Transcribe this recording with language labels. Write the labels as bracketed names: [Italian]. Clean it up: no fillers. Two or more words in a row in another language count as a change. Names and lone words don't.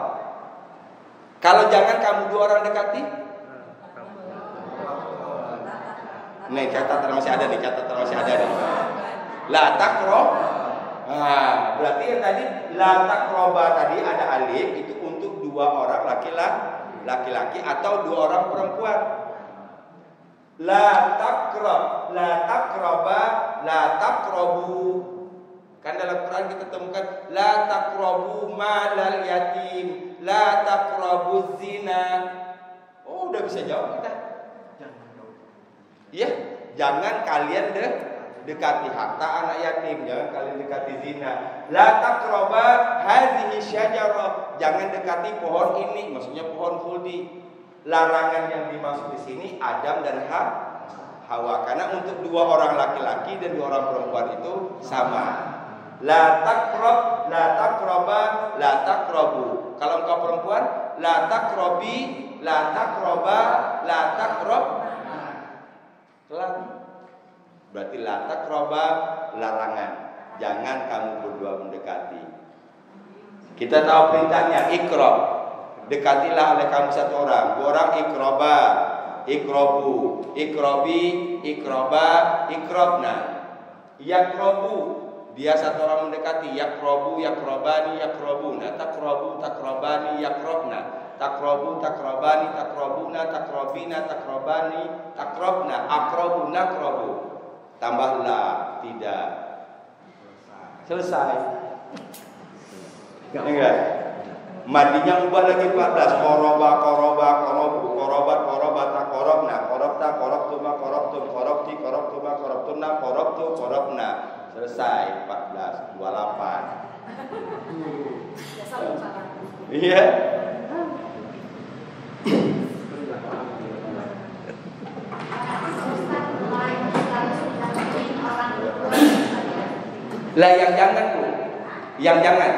[Indonesian] Kalau jangan kamu dua orang dekati, Nih catatan masih ada nih, catatan masih ada nih. [Arabic] لا تقرب. [Indonesian] Nah, berarti yang tadi [Arabic] لا تقربا [Indonesian] tadi ada alif itu untuk dua orang laki-laki atau dua orang perempuan. [Arabic] لا تقرب، لا تقربا، لا تقربوا. [Indonesian] Kan dalam Quran kita temukan [Arabic] لا تقربوا مال اليتيم، لا تقربوا الزنا. [Indonesian] Oh, udah bisa jawab kita. Iya, jangan kalian dekati harta anak yatim, jangan kalian dekati zina. [Arabic] لا تقربا هذه الشجرة, [Indonesian] jangan dekati pohon ini, maksudnya pohon khuldi. Larangan yang dimaksud di sini Adam dan Hawa, karena untuk dua orang laki-laki dan dua orang perempuan itu sama. [Arabic] لا تقرب، لا تقربا، لا تقربوا. [Indonesian] Kalau engkau perempuan, [Arabic] لا تقربي، لا تقربا، لا تقرب. [Indonesian] Berarti [Arabic] لا تقربا [Indonesian] larangan, jangan kamu berdua mendekati. Kita tahu perintahnya iqrab, dekatilah oleh kamu satu orang, dua orang [Arabic] اقربا، اقربوا، اقربي، اقربا، اقربن. Yaqrabu, [Indonesian] dia satu orang mendekati, [Arabic] يقرب، يقربان، يقربون، تقرب، تقربان، يقربن. تقرب، تقربان، تقربون، تقربين، تقربان، تقربن، أقرب، نقرب. [Indonesian] Tambahlah, tidak. Selesai. Enggak. Madinya ubah lagi 14. [Arabic] قرب، قربا، قربوا، قربت، قربتا، قربن، قربت، قربتما، قربتم، قربت، قربتما، قربتن، قربت، قربنا. [Indonesian] Selesai. 14, 28. Iya. Lah yang jangan Bu, yang jangan.